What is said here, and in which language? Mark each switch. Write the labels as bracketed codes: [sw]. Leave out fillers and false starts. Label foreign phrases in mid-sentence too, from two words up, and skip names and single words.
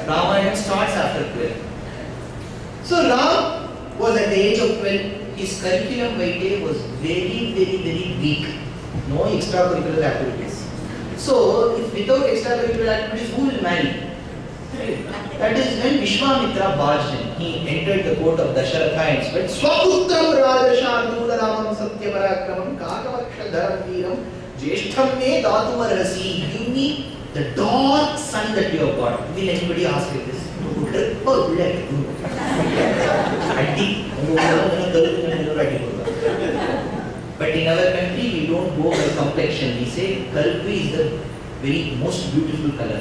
[en] Ramayana starts after 12. So Ram was at the age of 12. His curriculum vitae was very weak. No extracurricular activities. So, if without extracurricular activities, who will marry? That is when Vishwamitra barged in. He entered the court of Dasharatha and said, [sa] Swaputram Rajashanula Ramam Satyaparakramam Kakavaksha Veeram Jeshtham Me Datumarhasi. [en] Give me the dark son that you have got. Will anybody ask like this? But in our country, we don't go by complexion. We say Kalpi is the very most beautiful color.